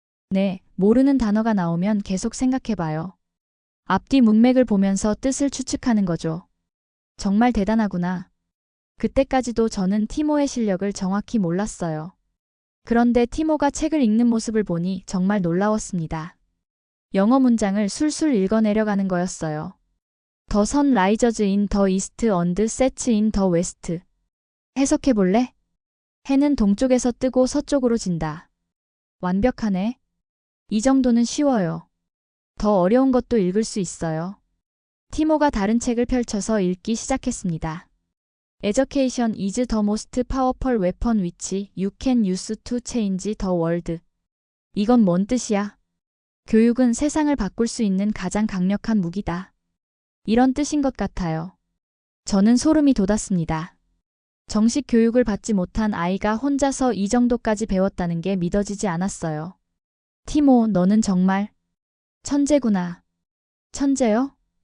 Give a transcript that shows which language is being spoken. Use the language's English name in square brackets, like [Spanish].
[Korean] 네, 모르는 단어가 나오면 계속 생각해봐요. 앞뒤 문맥을 보면서 뜻을 추측하는 거죠. 정말 대단하구나. 그때까지도 저는 티모의 실력을 정확히 몰랐어요. 그런데 티모가 책을 읽는 모습을 보니 정말 놀라웠습니다. 영어 문장을 술술 읽어내려가는 거였어요. [English] The sun rises in the east and sets in the west. [Korean] 해석해볼래? 해는 동쪽에서 뜨고 서쪽으로 진다. 완벽하네. 이 정도는 쉬워요. 더 어려운 것도 읽을 수 있어요. 티모가 다른 책을 펼쳐서 읽기 시작했습니다. [English] Education is the most powerful weapon which you can use to change the world. [Korean] 이건 뭔 뜻이야? 교육은 세상을 바꿀 수 있는 가장 강력한 무기다. 이런 뜻인 것 같아요. 저는 소름이 돋았습니다. 정식 교육을 받지 못한 아이가 혼자서 이 정도까지 배웠다는 게 믿어지지 않았어요. 티모, 너는 정말 천재구나. 천재요?